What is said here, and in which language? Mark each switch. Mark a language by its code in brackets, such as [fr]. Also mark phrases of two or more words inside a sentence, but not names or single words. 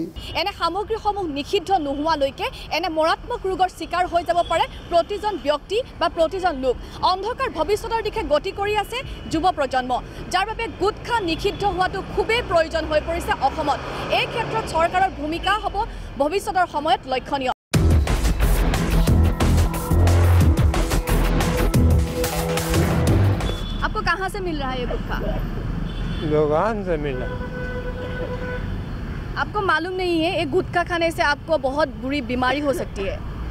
[as] এনে সামগ্ৰীসমূহ নিষিদ্ধ নোহোৱালৈকে এনে মাৰাত্মক ৰোগৰ চিকাৰ হৈ যাব পাৰে প্ৰতিজন ব্যক্তি বা প্ৰতিজন লোক। অন্ধকাৰ ভৱিষ্যতৰ দিশে গতি কৰি আছে যুৱ প্ৰজন্ম, যাৰ বাবে গুটখা নিষিদ্ধ হোৱাটো খুবেই প্ৰয়োজন হৈ পৰিছে অসমত। এই ক্ষেত্ৰত চৰকাৰৰ ভূমিকা হ'ব ভৱিষ্যতৰ সময়ত লক্ষণীয়। [hi] आपको कहाँ से मिल रहा है ये गुटखा? दुकान से मिला। आपको मालूम नहीं है ये गुटखा खाने से आपको बहुत बुरी बीमारी हो सकती है?